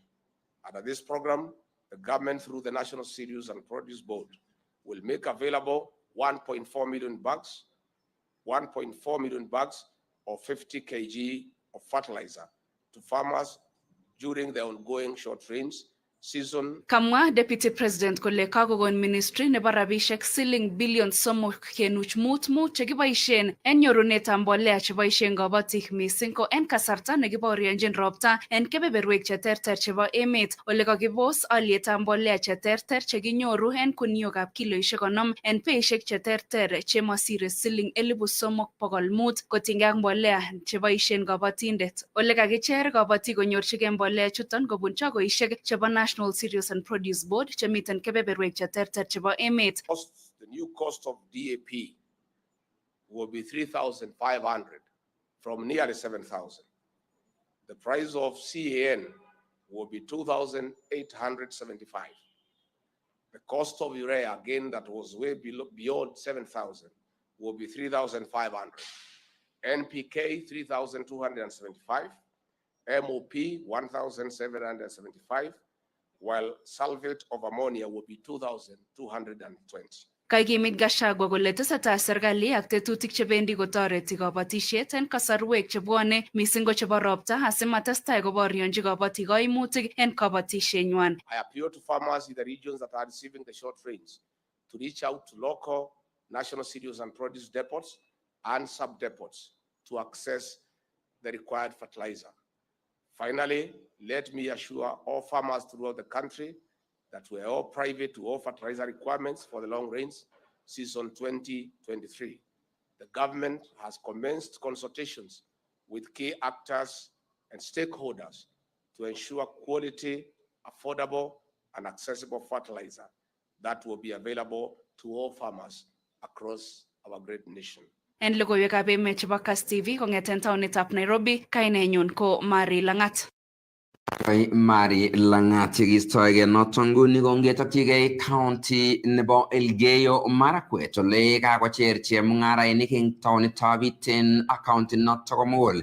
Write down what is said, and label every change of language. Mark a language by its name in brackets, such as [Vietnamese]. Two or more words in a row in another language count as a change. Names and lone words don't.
[English] Under this program, the government, through the National Cereals and Produce Board, will make available 1.4 million bags of 50 kg of fertilizer to farmers during the ongoing short rains season. [Kalenjin] Kamwa [English] Deputy President [Kalenjin] kole kakokon ministry nebo rabishek siling bilion 3.55 chekiboishen en nyorunetab mbolea cheboishen kabatik mising ko en kasarta nekibaorionjin ropta en kebeberwek cheterter chebo emet ole kakibos alyetab mbolea cheterter chekinyoru en kuniokab kiloishek 50 en beishek cheterter chemasire siling 3,500 kotinygei ak mbolea cheboishen kabatindet. Ole kakicher kabatik konyorchigei mbolea chuton kobun chagoishek chebo National Cereals and Produce Board chemiten kebeberwek cheterter chebo emet. [English] The new cost of DAP will be 3,500 from nearly 7,000. The price of CAN will be 2,875. The cost of urea, again, that was way beyond 7,000, will be 3,500. NPK, 3,275. MOP, 1,775. While sulfate of ammonia will be 2,220. [Kalenjin] Kaikimit Gachagua kole tesetai serikali ak tetutik chebendi kotoreti kabatisiet en kasarwek chebwone mising ko chebo ropta asimatestai koborionji kabatik kaimutik en kabatisienywan. [English] I appeal to farmers in the regions that are receiving the short rains to reach out to local national cereals and produce depots and sub-depots to access the required fertilizer. Finally, let me assure all farmers throughout the country that we are all private to all fertilizer requirements for the long rains season 2023. The government has commenced consultations with key actors and stakeholders to ensure quality, affordable, and accessible fertilizer that will be available to all farmers across our great nation. [Kalenjin] En logoiwekab emet chebo Kass TV kong'eten taonitab Nairobi, kainenyun ko Mari Langat. Mari Langat chekistoege noton nguni kongetokchigei county nebo Elgeyo Marakwet ole kakocher chemung'arainik eng taonitab Iten ak county noto komugul.